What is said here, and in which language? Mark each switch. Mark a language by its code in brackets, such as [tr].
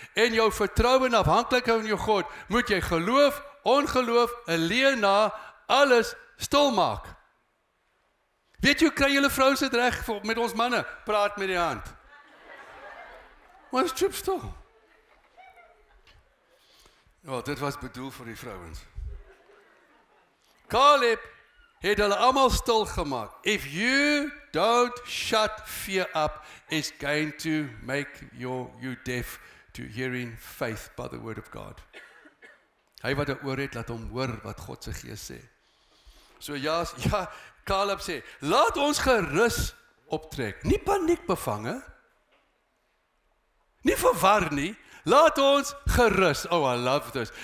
[af] en jou vertroue en afhanklikheid in jou God, moet jy geloof, ongeloof, 'n leena, alles stil maak. Weet jy hoe kry julle vrouens dit reg met ons manne? Praat met die hand. Maar is chip stil. Ja, dit was bedoel vir die vrouens. Caleb het hulle almal stil gemaak. [en] If you don't shut fear up, it's going to make you deaf to hearing faith by the word of God. [af] Hy wat 'n oor het, laat hom hoor wat God se Gees sê. So ja, Caleb sê, laat ons gerus optrek. Nie paniek bevange. Nie verwar nie. Laat ons gerus. [en] Oh, I love this.